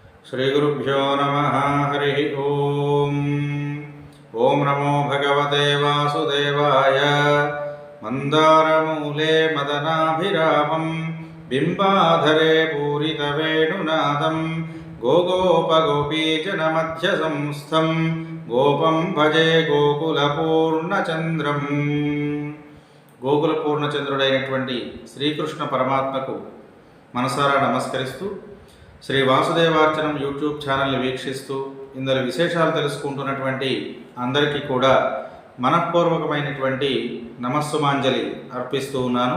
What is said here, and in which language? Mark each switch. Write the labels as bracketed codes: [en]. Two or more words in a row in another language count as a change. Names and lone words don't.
[sa] श्रीगुरुभ्यो नमः। हरि ओम। ओम नमो भगवते वासुदेवाय। मंदारमूले मदनाभिरामं बिंबाधरे पूरितवेणुनादं गोगोपगोपीजनमध्यसंस्थं गोपं भजे गोकुलपूर्णचंद्रं। [te] గోకుల పూర్ణచంద్రుడైనటువంటి శ్రీకృష్ణ పరమాత్మకు మనసారా నమస్కరిస్తూ శ్రీ వాసుదేవార్చనం యూట్యూబ్ ఛానల్ని వీక్షిస్తూ ఇందులో విశేషాలు తెలుసుకుంటున్నటువంటి అందరికీ కూడా మనఃపూర్వకమైనటువంటి నమస్సుమాంజలి అర్పిస్తూ ఉన్నాను.